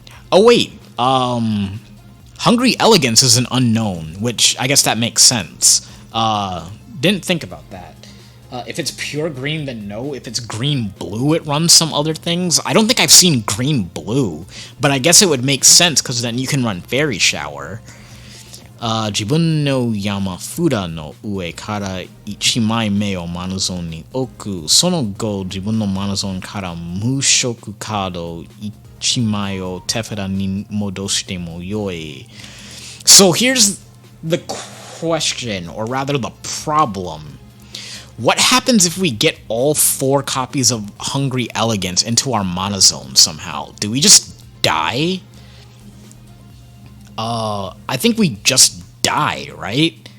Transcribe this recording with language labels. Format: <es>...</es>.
<en>Oh wait, Hungry Elegance is an unknown, which I guess that makes sense. Didn't think about that. If it's pure green, then no. If it's green-blue, it runs some other things. I don't think I've seen green-blue, but I guess it would make sense, because then you can run Fairy Shower.</en> <ja>自分の山札の上から1枚目をマナゾーンに置く。その後、自分のマナゾーンから無色カード1枚を手札に戻してもよい。</ja> <en>So here's the question, or rather the problem. What happens if we get all 4 copies of Hungry Elegance into our mana zone somehow? Do we just die? I think we just die, right?</en>